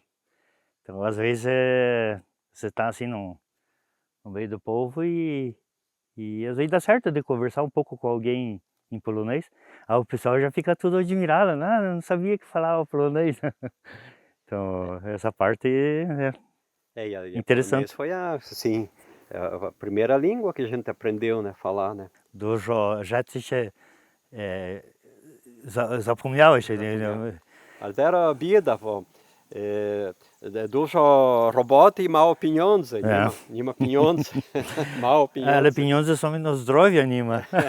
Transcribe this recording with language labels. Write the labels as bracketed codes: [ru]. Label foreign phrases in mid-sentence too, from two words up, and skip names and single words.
[pt] Então, às vezes, você está assim no meio do povo e às vezes dá certo de conversar um pouco com alguém em polonês. O pessoal já fica tudo admirado, né? Não sabia que falava polonês. Então, essa parte é interessante. Foi assim, a primeira língua que a gente aprendeu, né, falar, né? [pl] Dużo rzeczy się zapomniałeś. Ale teraz bieda, bo dużo roboty i mało pieniędzy. Nie ma pieniędzy, mało pieniędzy. Ale pieniądze są, no zdrowia nie ma.